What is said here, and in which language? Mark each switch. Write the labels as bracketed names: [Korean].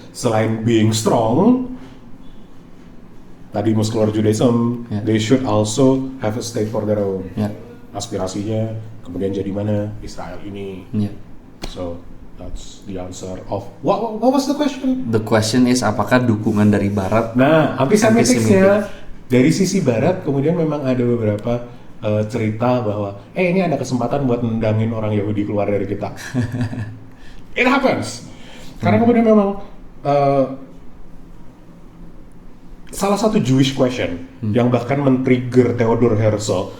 [English] Selain being strong, tadi muscular Judaism, they should also have a state for their own. [Indonesian] Aspirasinya kemudian jadi mana? Israel ini. [English] So that's the answer of what was the question? The question is [Indonesian] apakah dukungan dari Barat? Nah, antisemitisnya dari sisi Barat kemudian memang ada beberapa cerita bahwa ini ada kesempatan buat nendangin orang Yahudi keluar dari kita. [English] It happens. [Indonesian] Karena kemudian memang salah satu Jewish question yang bahkan men-trigger Theodor Herzl.